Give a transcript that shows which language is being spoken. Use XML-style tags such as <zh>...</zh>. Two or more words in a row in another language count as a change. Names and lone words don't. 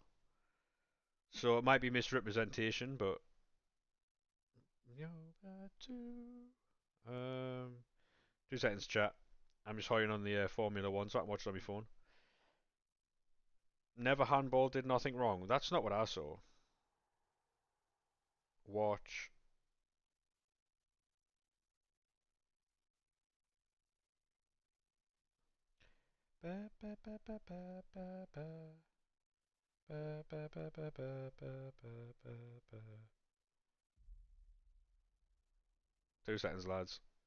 <en>So it might be misrepresentation, but um, 2 seconds, chat. I'm just holding on the Formula One, so I can watch it on my phone. Never handball did nothing wrong. That's not what I saw. Watch. Ba, ba, ba, ba, ba, ba, ba. Ba, ba, ba, ba, ba, ba, ba, ba. 2 seconds, lads.</en>